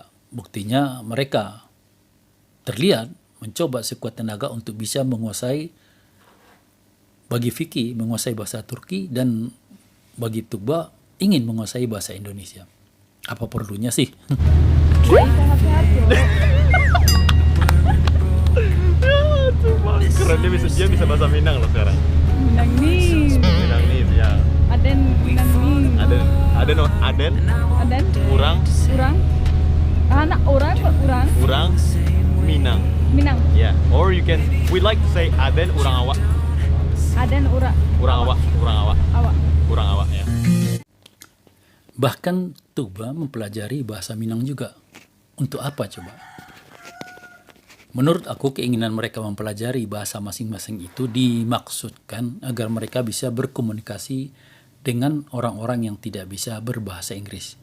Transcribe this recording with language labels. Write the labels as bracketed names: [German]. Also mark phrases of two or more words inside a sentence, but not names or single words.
[Indonesian] Buktinya mereka terlihat mencoba sekuat tenaga untuk bisa menguasai, bagi Vicky menguasai bahasa Turki dan bagi Tugba ingin menguasai bahasa Indonesia. Apa perlunya sih? Sehat-sehat yo. Keren, dia bisa bahasa Minang loh sekarang. Minang nih. Minang nih ya. [Minangkabau] Aden Minang nih. Aden. Aden. Urang. Anak orang kok orang. Urang. Minang. Minang. [English] Yeah. Or you can, we like to say [Minangkabau] Aden urang awak. Aden ura. Urang awak. Awak. Urang awak ya. [Indonesian] Bahkan Tugba mempelajari bahasa Minang juga. Untuk apa coba? Menurut aku keinginan mereka mempelajari bahasa masing-masing itu dimaksudkan agar mereka bisa berkomunikasi dengan orang-orang yang tidak bisa berbahasa Inggris.